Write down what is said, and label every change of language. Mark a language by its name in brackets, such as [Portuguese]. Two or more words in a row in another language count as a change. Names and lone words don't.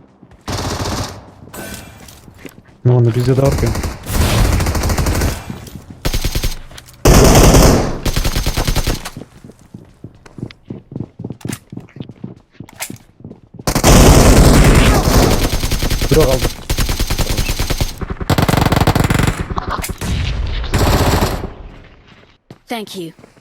[Russian] Ну, он [Turkish] bizde de varken. Bırak aldım. [English] Thank you.